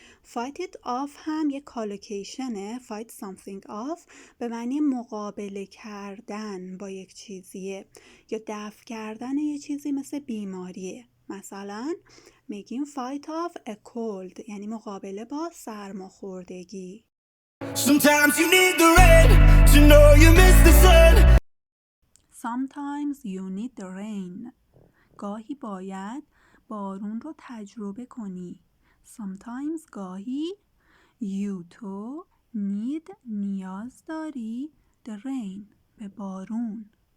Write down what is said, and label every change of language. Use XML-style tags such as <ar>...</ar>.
<en>fight it off</en> <fa>هم یک کالوکیشنه.</fa> <en>fight something off</en> <fa>به معنی مقابله کردن با یک چیزیه یا دفع کردن یه چیزی مثل بیماریه. مثلا میگیم</fa> <en>fight off a cold</en> <fa>یعنی مقابله با سرماخوردگی.</fa> <en>Sometimes you need the rain to know you miss the sun. Sometimes you need the rain</en> <fa>گاهی باید بارون رو تجربه کنی. Sometimes گاهی you تو need نیاز داری</fa> <en>the rain</en> <fa>به بارون.</fa>